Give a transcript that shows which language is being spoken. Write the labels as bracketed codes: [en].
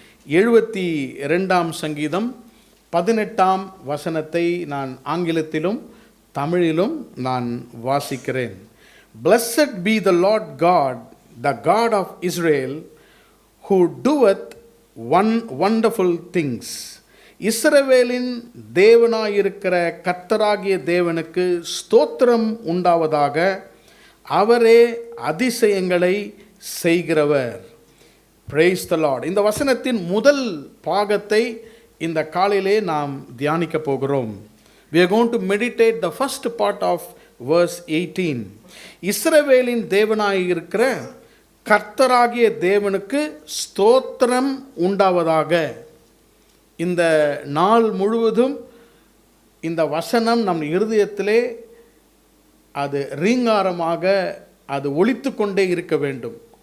[ta] 72ஆம் சங்கீதம் 18ஆம் வசனத்தை நான் ஆங்கிலத்திலும் தமிழிலும் நான் வாசிக்கிறேன். [en] Blessed be the Lord God, the God of Israel, who doeth wonderful things. [ta] இஸ்ரவேலின் தேவனாயிருக்கிற கர்த்தராகிய தேவனுக்கு ஸ்தோத்திரம் உண்டாவதாக. அவரே அதிசயங்களை செய்கிறவர். [en] Praise the Lord. [ta] இந்த வசனத்தின் முதல் பாகத்தை இந்த காலையிலே நாம் தியானிக்க போகிறோம். [en] We are going to meditate the first part of verse 18. [ta] இஸ்ரவேலின் தேவனாயிருக்கிற கர்த்தராகிய தேவனுக்கு ஸ்தோத்திரம் உண்டாவதாக. இந்த நாள் முழுவதும் இந்த வசனம் நம் இருதயத்திலே அது ரீங்காரமாக அது ஒலித்து கொண்டே இருக்க வேண்டும்.